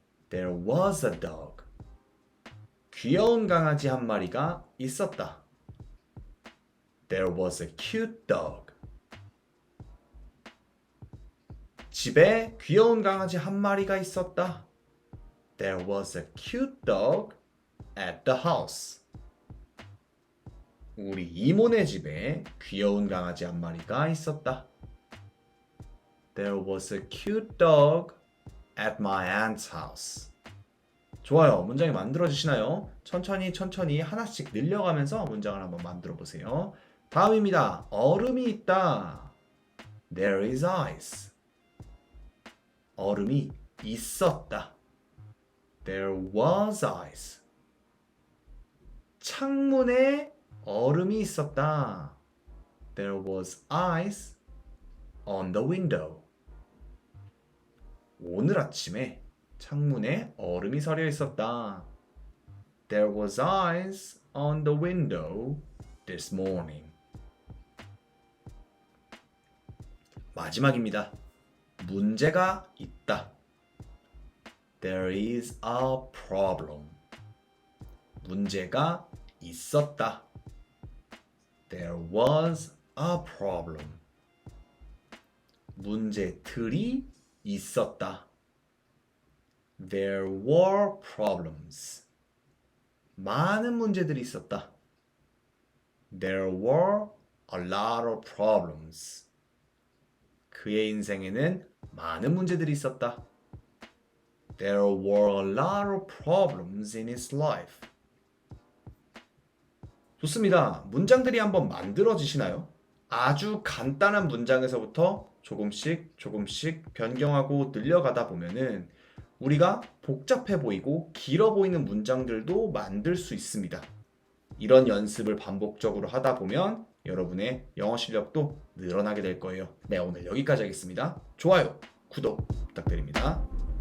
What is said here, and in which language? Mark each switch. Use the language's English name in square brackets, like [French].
[English] There was a dog. [Korean] 귀여운 강아지 한 마리가 있었다. [English] There was a cute dog. [Korean] 집에 귀여운 강아지 한 마리가 있었다. [English] There was a cute dog at the house. [Korean] 우리 이모네 집에 귀여운 강아지 한 마리가 있었다. [English] There was a cute dog at my aunt's house. [Korean] 좋아요. 문장이 만들어지시나요? 천천히 하나씩 늘려가면서 문장을 한번 만들어 보세요. 다음입니다. 얼음이 있다. [English] There is ice. [Korean] 얼음이 있었다. [English] There was ice. [Korean] 창문에 얼음이 있었다. [English] There was ice on the window. [Korean] 오늘 아침에 창문에 얼음이 서려 있었다. [English] There was ice on the window this morning. [Korean] 마지막입니다. 문제가 있다. [English] There is a problem. [Korean] 문제가 있었다. [English] There was a problem. [Korean] 문제들이 있었다. [English] There were problems. [Korean] 많은 문제들이 있었다. [English] There were a lot of problems. [Korean] 그의 인생에는 많은 문제들이 있었다. [English] There were a lot of problems in his life. [Korean] 좋습니다. 문장들이 한번 만들어지시나요? 아주 간단한 문장에서부터 조금씩 변경하고 늘려가다 보면은 우리가 복잡해 보이고 길어 보이는 문장들도 만들 수 있습니다. 이런 연습을 반복적으로 하다 보면 여러분의 영어 실력도 늘어나게 될 거예요. 네, 오늘 여기까지 하겠습니다. 좋아요, 구독 부탁드립니다.